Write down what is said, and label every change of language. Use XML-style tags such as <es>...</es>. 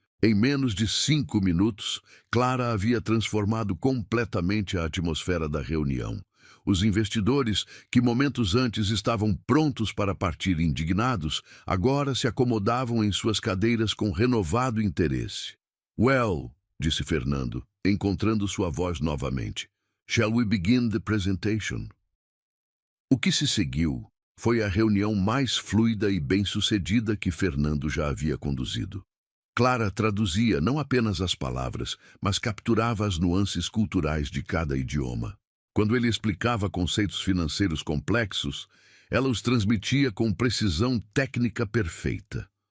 <pt>Em menos de 5 minutos, Clara havia transformado completamente a atmosfera da reunião. Os investidores, que momentos antes estavam prontos para partir indignados, agora se acomodavam em suas cadeiras com renovado interesse. Well, disse Fernando, encontrando sua voz novamente.</pt> <en>Shall we begin the presentation?</en> <pt>O que se seguiu foi a reunião mais fluida e bem-sucedida que Fernando já havia conduzido. Clara traduzia não apenas as palavras, mas capturava as nuances culturais de cada idioma. Quando ele explicava conceitos financeiros complexos, ela os transmitia com precisão técnica perfeita.</pt>